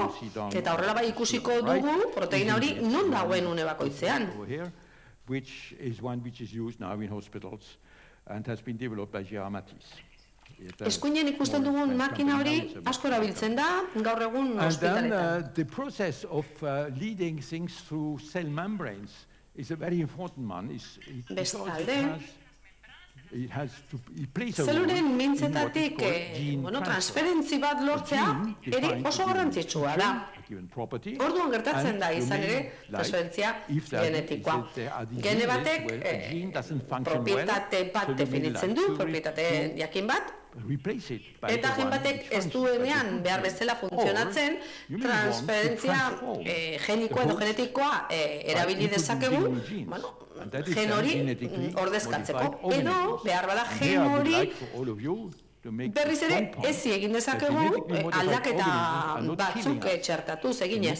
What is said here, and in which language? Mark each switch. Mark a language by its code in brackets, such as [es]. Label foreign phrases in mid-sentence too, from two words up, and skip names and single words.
[eu] Eta horrela bai ikusiko dugu proteina hori non dagoen une bakoitzean. Eskuinen ikusten dugun makina hori asko erabiltzen da, gaur egun ospitaletan. [en] The process of leading things through cell membranes is a very important one. [eu] Bestalde, zeluren mintzetatik transferentzi bat lortzea ere oso garrantzitsua da. Orduan gertatzen da izan ere transferentzia genetikoa. Gene batek propietate bat definitzen du, propietate jakin bat, eta gen batek ez duenean behar bezala funtzionatzen, transferentzia genikoa edo genetikoa erabili dezakegu, gen hori ordezkatzeko, edo behar bada gen hori berriz ere ezi egin dezakegu aldaketa batzuk txertatuz eginez.